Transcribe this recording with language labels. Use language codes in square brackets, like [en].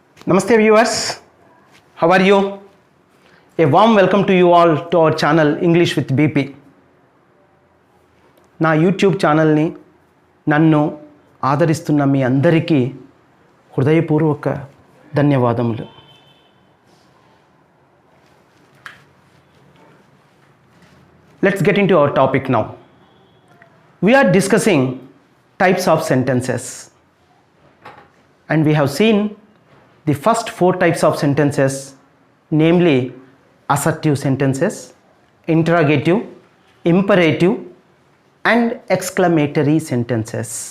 [en] Namaste viewers, how are you? A warm welcome to you all to our channel English with BP. [te] నా YouTube ఛానల్ని నన్ను ఆదరిస్తున్న మీ అందరికీ హృదయపూర్వక ధన్యవాదములు. [en] Let's get into our topic now. We are discussing types of sentences and we have seen the first 4 types of sentences, namely assertive sentences, interrogative, imperative and exclamatory sentences.